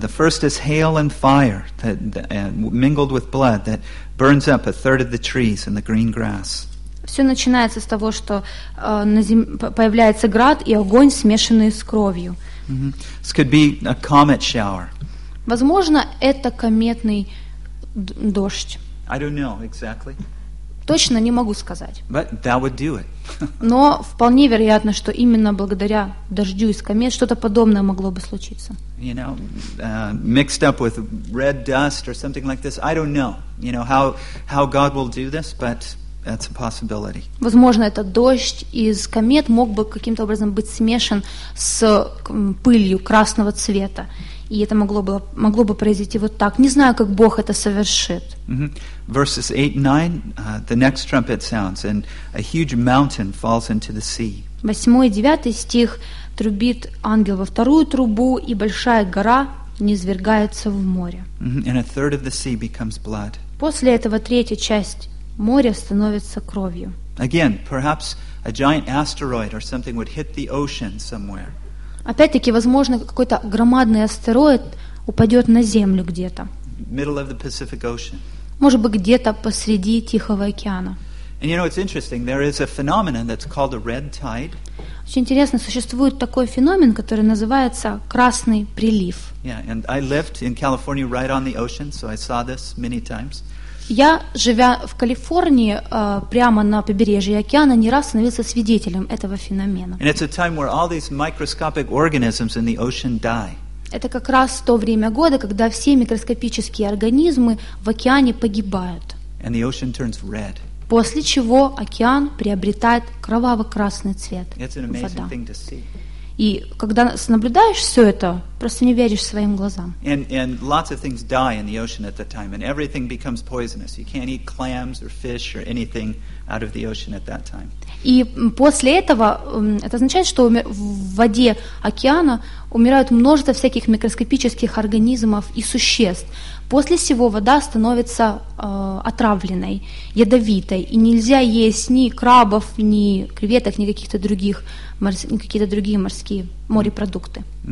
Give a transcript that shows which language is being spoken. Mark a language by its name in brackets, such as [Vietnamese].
[English] The first is hail and fire that mingled with blood that burns up a third of the trees and the green grass. [Russian] Все начинается с того, что появляется град и огонь, смешанные с кровью. [English] This could be a comet shower. [Russian] Возможно, это кометный дождь. [English] I don't know exactly. [Russian] Точно не могу сказать. [English] But that would do it. [Russian] Но вполне вероятно, что именно благодаря дождю из комет что-то подобное могло бы случиться. [English] You know, mixed up with red dust or something like this. I don't know. You know how God will do this, but that's a possibility. [Russian] Возможно, этот дождь из комет мог бы каким-то образом быть смешан с пылью красного цвета. И это могло бы произойти вот так. Не знаю, как Бог это совершит. [English] Verses 8-9, the next trumpet sounds, and a huge mountain falls into the sea. [Russian] 8-9 стих, трубит ангел во вторую трубу, и большая гора низвергается в море. [English] And a third of the sea becomes blood. [Russian] После этого третья часть моря становится кровью. [English] Again, perhaps a giant asteroid or something would hit the ocean somewhere. [Russian] Опять-таки, возможно, какой-то громадный астероид упадет на землю где-то. [English] Middle of the Pacific Ocean. [Russian] Может быть, где-то посреди Тихого океана. [English] And you know, it's interesting. There is a phenomenon that's called a red tide. [Russian] Очень интересно, существует такой феномен, который называется красный прилив. [English] Yeah, and I lived in California right on the ocean, so I saw this many times. [Russian] Я, живя в Калифорнии, прямо на побережье океана, не раз становился свидетелем этого феномена. [English] And it's a time where all these microscopic organisms in the ocean die. [Russian] Это как раз то время года, когда все микроскопические организмы в океане погибают. [English] And the ocean turns red. [Russian] После чего океан приобретает кроваво-красный цвет. [English] It's an amazing thing to see. [Russian] И когда наблюдаешь все это, просто не веришь своим глазам. [English] And lots of things die in the ocean at that time, and everything becomes poisonous. You can't eat clams or fish or anything out of the ocean at that time. [Russian] И после этого это означает, что в воде океана умирают множество всяких микроскопических организмов и существ. После сего вода становится отравленной, ядовитой, и нельзя есть ни крабов, ни креветок, ни каких-то других морские морепродукты.